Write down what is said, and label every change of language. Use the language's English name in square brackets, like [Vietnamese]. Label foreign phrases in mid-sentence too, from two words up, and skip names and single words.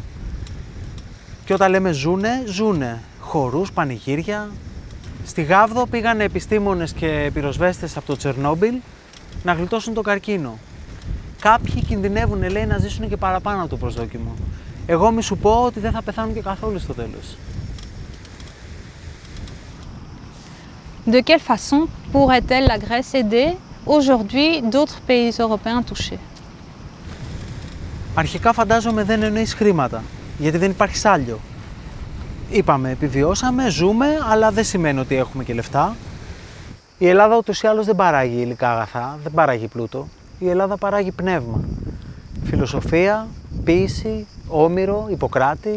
[Greek] Και όταν λέμε ζουνε χορούς, πανηγύρια. Στη Γάβδο πήγανε επιστήμονες και πυροσβέστες από το Τσερνόμπιλ να γλιτώσουν τον καρκίνο. Κάποιοι κινδυνεύουν, λέει, να ζήσουν και παραπάνω από το προσδόκιμο. Εγώ μη σου πω ότι δεν θα πεθάνουν και καθόλου στο τέλος. [French] De quelle façon pourrait-elle la Grèce aider aujourd'hui d'autres pays européens touchés? [Greek] Αρχικά φαντάζομαι δεν εννοείς χρήματα, γιατί δεν υπάρχει σάλιο. Είπαμε, επιβιώσαμε, ζούμε, αλλά δεν σημαίνει ότι έχουμε και λεφτά. Η Ελλάδα ούτως ή άλλως δεν παράγει υλικά αγαθά, δεν παράγει πλούτο. Η Ελλάδα παράγει πνεύμα. Φιλοσοφία, ποίηση, Όμηρο, Ιπποκράτη.